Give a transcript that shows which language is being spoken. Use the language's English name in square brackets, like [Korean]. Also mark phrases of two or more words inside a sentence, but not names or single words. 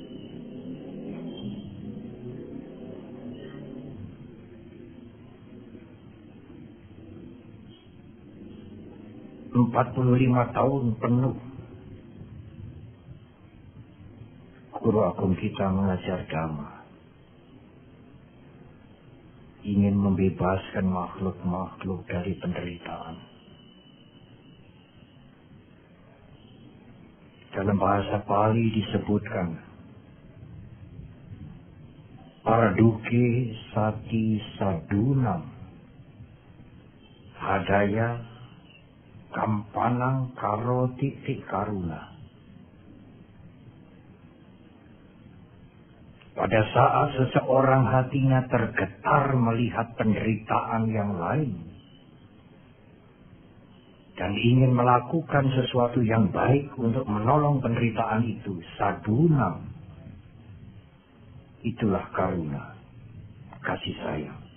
[Indonesian] Empat 45 tahun penuh Guru Agung kita mengajar Dhamma, ingin membebaskan makhluk-makhluk dari penderitaan. Dalam bahasa Pali disebutkan [Pali] Paraduke sati sadunam hadaya kampanang karoti karuna. [Indonesian] Pada saat seseorang hatinya tergetar melihat penderitaan yang lain dan ingin melakukan sesuatu yang baik untuk menolong penderitaan itu, sadunam, itulah karuna, kasih sayang.